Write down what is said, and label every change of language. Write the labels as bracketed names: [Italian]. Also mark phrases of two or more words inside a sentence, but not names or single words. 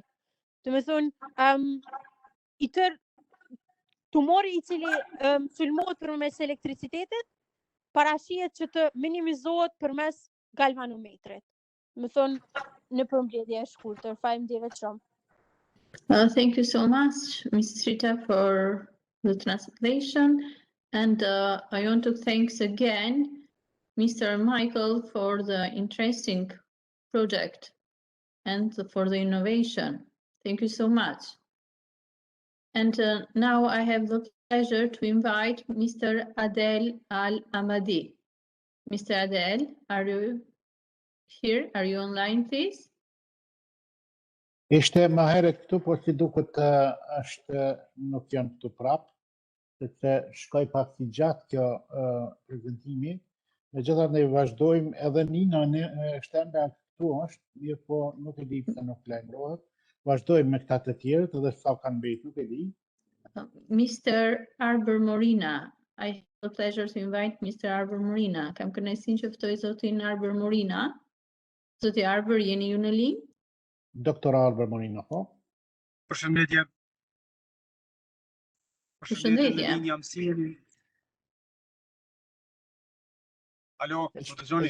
[Albanian] Domethënë i tërë tumori i cili sulmohet përmes elektricitetit parashihet që të minimizohet përmes galvanometrit. Domethënë në përmbledhje e shkurtër. Faleminderit shumë. [English] Thank you so much, Mrs. Rita, for the translation. And I want to thank again Mr. Michael for the interesting project and for the innovation. Thank you so much. And now I have the pleasure to invite Mr. Adel Al-Amadi. Mr. Adel, are you here? Are you online, please? [Albanian] Ishte më herët këtu, por si duket nuk janë këtu prapë, sepse shkoj pak si gjatë kjo prezentimi. Megjithatë ne vazhdojmë, edhe Nina Sternberg këtu është, mirë po nuk e di pse nuk lajmërohet. Vazhdojmë me këta të tjerët, edhe sa kanë mbetur, nuk e di. [English] Mr. Arbor Morina, I have the pleasure to invite Mr. Arbor Morina. [Albanian] Kam kënaqësinë që ftoj zotin Arbor Morina. Zoti Arbor, jeni ju në linjë? Doktor Arbor Morina, po? Përshëndetje. Përshëndetje. Jam Sini. Alo, më dëgjoni?